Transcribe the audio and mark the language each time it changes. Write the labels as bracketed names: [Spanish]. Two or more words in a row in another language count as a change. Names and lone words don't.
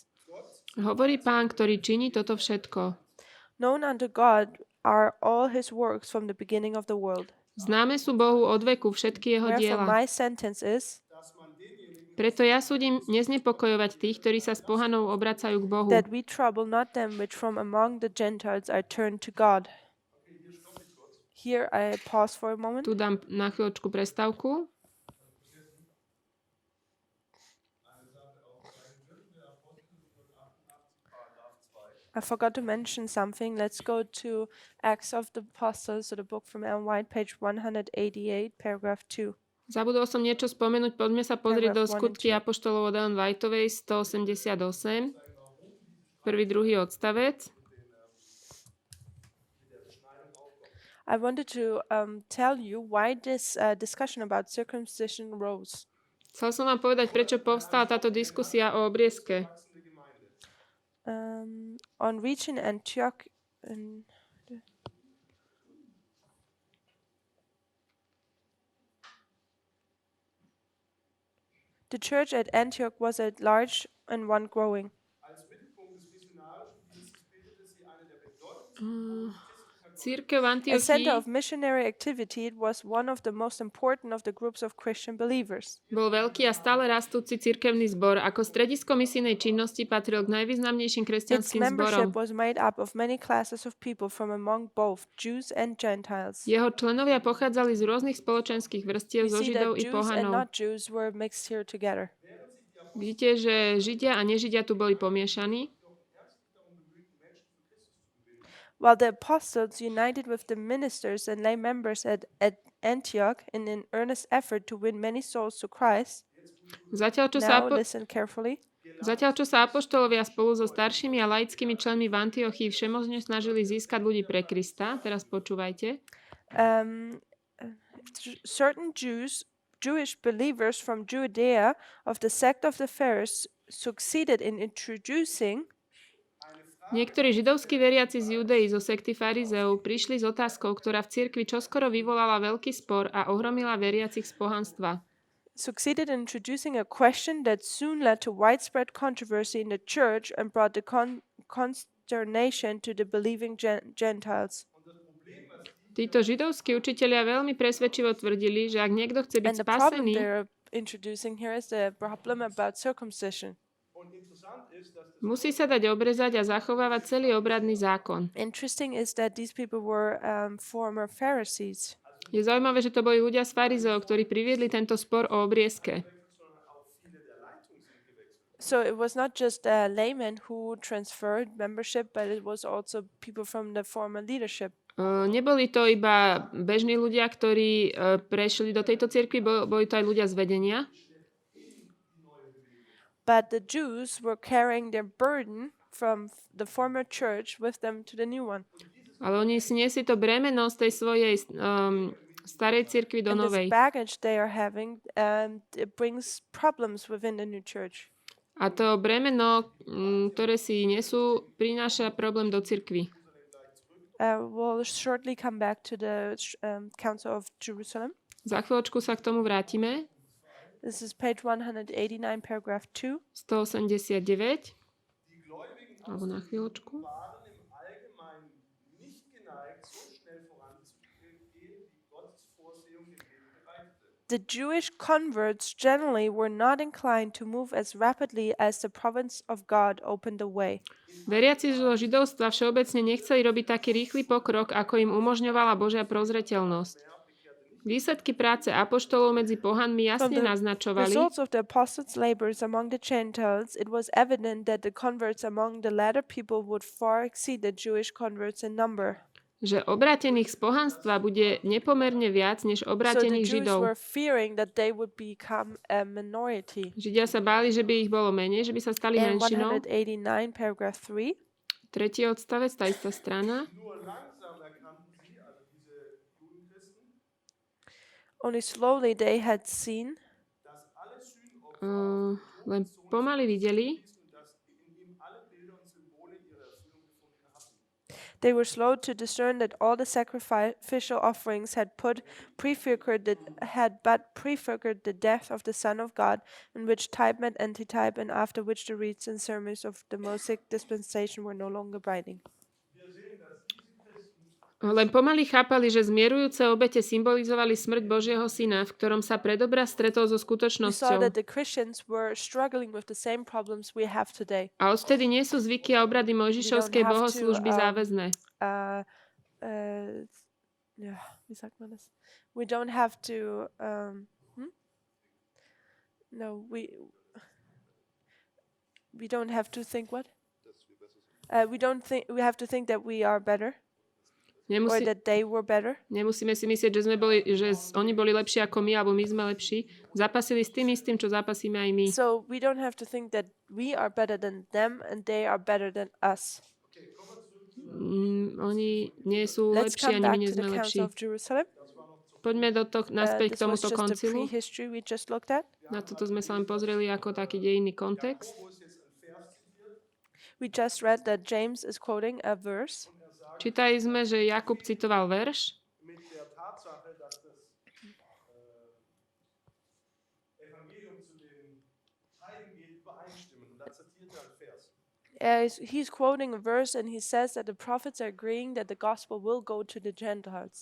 [Slovak] Hovorí Pán, ktorý činí toto všetko. [English] Known unto God are all his works from the beginning of the world. [Slovak] Známe sú Bohu od veku všetky jeho [English] Wherefore [Slovak] diela. [English] my sentence is [Slovak] Preto ja súdim neznepokojovať tých, ktorí sa z pohanov obracajú k Bohu. [English] that we trouble not them which from among the Gentiles are turned to God. Here I pause for a moment. [Slovak] Tu dám na chvíľočku prestávku. [English] I forgot to mention something. Let's go to Acts of the Apostles, so the book from Ellen White, page 188, paragraph 2. [Slovak] Zabudol som niečo spomenúť, poďme sa pozrieť do [English] Paragraph 1 and [Slovak] skutky apoštolov od Ellen Whiteovej 188, prvý, druhý odstavec. [English] I wanted to tell you why this discussion about circumcision rose. [Slovak] Chcel som vám povedať, prečo povstala táto diskusia o obriezke. [English] On reaching Antioch, the church at Antioch was at large and one growing. [German] Als Mittelpunkt des missionarischen Dienstes bildete sie eine der bedeutendsten [Czech] Církev v [English] A center [Slovak] Antiochii [English] of missionary activity, it was one of the most important of the groups of Christian believers. [Slovak] bol veľký a stále rastúci cirkevný zbor. Ako stredisko misijnej činnosti patril k najvýznamnejším [English] Its [Slovak] kresťanským [English] membership [Slovak] zborom. [English] was made up of many classes of people from among both Jews and Gentiles. [Slovak] Jeho členovia pochádzali z rôznych spoločenských vrstiev, [English] We [Slovak] zo [English] see [Slovak] Židov [English] that [Slovak] i [English] Jews and [Slovak] pohanov. [English] not Jews were mixed here together. [Slovak] Vidíte, že Židia a nežidia tu boli pomiešaní. [English] While the apostles united with the ministers and lay members at Antioch in an earnest effort to win many souls to Christ, [Slovak] Zatiaľ, čo sa [English] now listen carefully, [Slovak] apoštolovia spolu so staršími a laickými členmi v Antiochii všemožne snažili získať ľudí pre Krista, teraz počúvajte, [English] certain Jewish believers from Judea of the sect of the Pharisees succeeded in introducing [Slovak] niektorí židovskí veriaci z Judei zo sekty farizeov prišli s otázkou, ktorá v cirkvi čoskoro vyvolala veľký spor a ohromila veriacich z pohanstva. [English] succeeded in introducing a question that soon led to widespread controversy in the church and brought the consternation to the believing Gentiles. [Slovak] Títo židovskí učitelia veľmi presvedčivo tvrdili, že ak niekto chce byť [English] And the problem [Slovak] spasený, [English] they're introducing here is the problem about circumcision. [German] Und interessant ist, dass das [Slovak] musí sa dať obrezať a zachovávať celý obradný zákon. [English] Interesting is that these people were former Pharisees. [Slovak] Je zaujímavé, že to boli ľudia z farizeov, ktorí priviedli tento spor o obriezke. [English] So it was not just laymen who transferred membership, but it was also people from the former leadership. [Slovak] Neboli to iba bežní ľudia, ktorí prešli do tejto cirkvi, boli to aj ľudia z vedenia. [English] But the Jews were carrying their burden from the former church with them to the new one. [Slovak] Ale oni si niesli to bremeno z tej svojej starej cirkvi do [English] And this [Slovak] novej. [English] baggage they are having, it brings problems within the new church. [Slovak] A to bremeno, ktoré si nesú, prináša problém do cirkvi. [English] We'll shortly come back to the Council of Jerusalem. [Slovak] Za chvíľočku sa k tomu vrátime. [English] This is page 189, paragraph 2. 189. [Slovak] Alebo na chvíľočku. [German] waren im Allgemeinen nicht geneigt, so schnell voranzugehen, wie Gottes Vorsehung den Weg bereitete. [English] The Jewish converts generally were not inclined to move as rapidly as the providence of God opened the way. [Slovak] Veriaci zo židovstva všeobecne nechceli robiť taký rýchly pokrok, ako im umožňovala Božia prozreteľnosť. Výsledky práce apoštolov medzi pohanmi [English] From [Slovak] jasne [English] the [Slovak] naznačovali, [English] results of the apostles' labors among the Gentiles, it was evident that the converts among the latter people would far exceed the Jewish converts in number. [Slovak] že obrátených z pohanstva bude nepomerne viac než [English] So the [Slovak] obrátených [English] Jews [Slovak] Židov. [English] were fearing that they would become a minority. [Slovak] Židia sa báli, že by ich bolo menej, že by sa stali [English] In [Slovak] menšinou. [English] 189, paragraph 3, [Slovak] Tretí odstavec, tá istá strana. [German] Nur langsam erkannten sie, also diese Judenchristen, [English] only slowly they had seen [German] dass alle Sühnopfer [Slovak] Len pomaly videli, [German] und dass in ihm alle Bilder und Symbole ihre Erfüllung gefunden hatten. [English] They were slow to discern that all the sacrificial offerings had but prefigured the death of the Son of God, in which type met antitype, and after which the rites and ceremonies of the Mosaic dispensation were no longer binding. [Slovak] len pomaly chápali, že zmierujúce obete symbolizovali smrť Božieho Syna, v ktorom sa predobraz stretol so [English] We saw [Slovak] skutočnosťou. [English] that the Christians were struggling with the same problems we have today. [Slovak] A odvtedy nie sú zvyky a obrady Mojžišovskej [English] have to, [Slovak] bohoslúžby záväzné. [German] Ja, wie sagt man das? [English] We don't have to. No, we don't have to think what? We don't think we have to think that we are better or that they were better. [Slovak] Nemusíme si myslieť, že oni boli lepší ako my, alebo my sme lepší. Zapasili s tým istým, čo zapasíme aj my. [English] So we don't have to think that we are better than them and they are better than us. [Slovak] Oni nie sú [English] Let's [Slovak] lepší, [English] come [Slovak] ani my [English] back [Slovak] nie [English] to the [Slovak] sme lepší. [English] Council of Jerusalem. [Slovak] Poďme naspäť k [English] This was [Slovak] tomuto [English] just the [Slovak] koncilu. [English] prehistory we just looked at. [Slovak] Na toto sme sa len pozreli ako taký dejinný kontext. [English] We just read that James is quoting a verse. [Slovak] Čítali sme, že Jakub citoval verš [German] Mit der Tatsache, dass das Evangelium zu den Heiden geht, übereinstimmen. Und dann zitiert er einen Vers. [English] He's quoting a verse and he says that the prophets are agreeing that the gospel will go to the Gentiles.